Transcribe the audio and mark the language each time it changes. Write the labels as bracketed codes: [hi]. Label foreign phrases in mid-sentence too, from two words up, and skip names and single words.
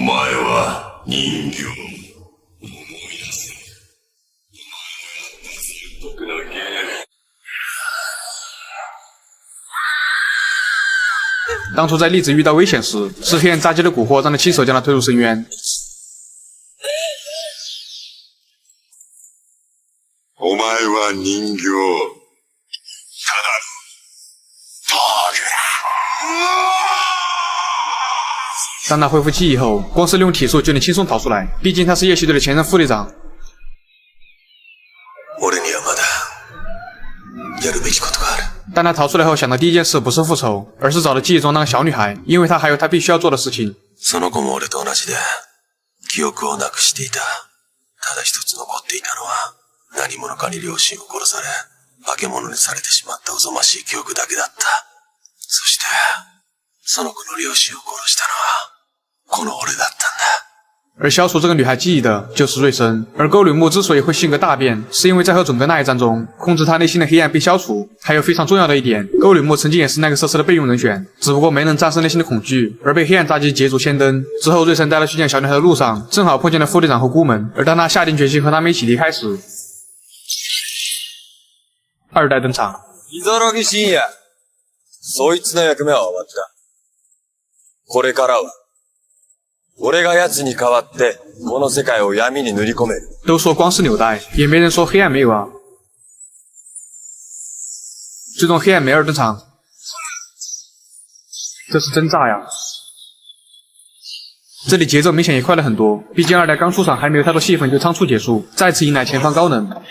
[zh] 当初在粒子遇到危险时，是黑暗扎基的蛊惑让他亲手将他推入深渊。 [ja] お前は人形。ただの道具だ。 [zh] 当他恢复记忆后，光是利用体术就能轻松逃出来，毕竟他是夜袭队的前任副队长。 [ja] 俺にはまだやるべきことがある。 [zh] 但他逃出来后，想到第一件事不是复仇，而是找到记忆中那个小女孩，因为他还有他必须要做的事情。 [ja] その子も俺と同じで記憶をなくしていた。ただ一つ残っていたのは何者かに両親を殺され化け物にされてしまったおぞましい記憶だけだった。そしてその子の両親を殺したのはこの俺だったんだ。 [zh] 而消除这个女孩记忆的就是瑞森，而沟女木之所以会性格大变，是因为在和准哥那一战中，控制他内心的黑暗被消除。还有非常重要的一点，沟女木曾经也是奈克瑟斯的备用人选，只不过没能战胜内心的恐惧，而被黑暗扎基捷足先登。之后，瑞森带他去见小女孩的路上，正好碰见了副队长和孤门。而当他下定决心和他们一起离开时，2代登场。如木深也、 [ja] そいつの役目は終わった。これからは俺が奴に代わってこの世界を闇に塗り込める。 [zh] 都说光是纽带，也没人说黑暗没有啊。最终黑暗梅尔登场，这是真炸呀！这里节奏明显也快了很多，毕竟2代刚出场还没有太多戏份就仓促结束，再次迎来前方高能。